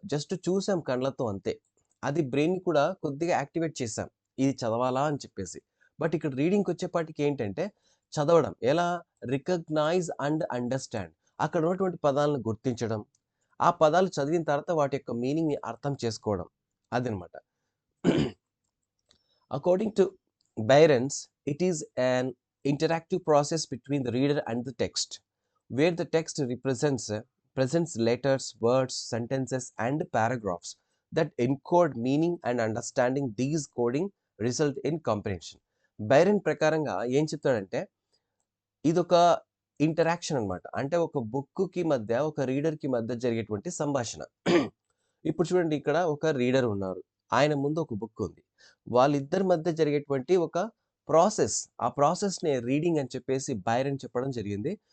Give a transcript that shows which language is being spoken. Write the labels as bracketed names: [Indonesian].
[Telugu] Just చూసాం కళ్ళతో అంతే. అది బ్రెయిన్‌ని కూడా కొద్దిగా యాక్టివేట్ చేసాం. ఇది చదవాలా అని చెప్పేసి. బట్ ఇక్కడ రీడింగ్‌కొచ్చేపాటికి ఏంటంటే చదవడం. ఎలా? Recognise and understand. అక్కడ ఉన్నటువంటి పదాలను గుర్తించడం. ఆ పదాలు చదివిన తర్వాత వాటి యొక్క మీనింగ్‌ని అర్థం చేసుకోవడం. అదనమాట. [English] According to Byron's, it is an interactive process between the reader and the text, where the text presents letters, words, sentences, and paragraphs that encode meaning and understanding. These coding result in comprehension. [Telugu] Byron ప్రకారంగా ఏం చెప్తాడంటే ఇదొక interaction అన్నమాట. అంటే ఒక బుక్‌కి మధ్య, ఒక రీడర్‌కి మధ్య జరిగేటువంటి సంభాషణ. ఇప్పుడు చూడండి, ఇక్కడ ఒక రీడర్ ఉన్నారు. ఆయన ముందు ఒక బుక్ ఉంది. వాళ్ళిద్దరి మధ్య జరిగేటువంటి ఒక ప్రాసెస్. ఆ ప్రాసెస్‌నే రీడింగ్ అని చెప్పేసి బైరన్ చెప్పడం జరిగింది.